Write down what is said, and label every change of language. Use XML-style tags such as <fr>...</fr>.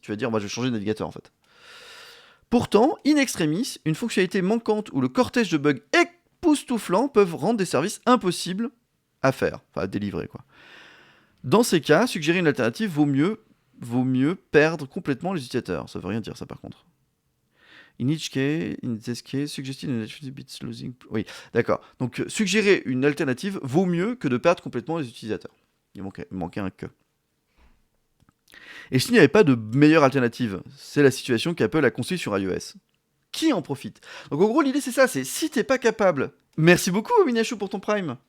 <fr>Tu vas dire bah, je vais changer de navigateur en fait. Pourtant, in extremis, une fonctionnalité manquante ou le cortège de bugs époustouflants peuvent rendre des services impossibles à faire, enfin à délivrer quoi. Dans ces cas, suggérer une alternative vaut mieux perdre complètement les utilisateurs. Ça veut rien dire ça par contre.</fr> <en>In this case, suggesting an alternative beats losing.</en> <fr>Oui, d'accord. Donc, suggérer une alternative vaut mieux que de perdre complètement les utilisateurs. Il manquait un que. Et s'il n'y avait pas de meilleure alternative, c'est la situation qu'Apple a construite sur iOS. Qui en profite? Donc, en gros, l'idée, c'est ça, c'est si t'es pas capable... Merci beaucoup, Minachou, pour ton Prime.</fr>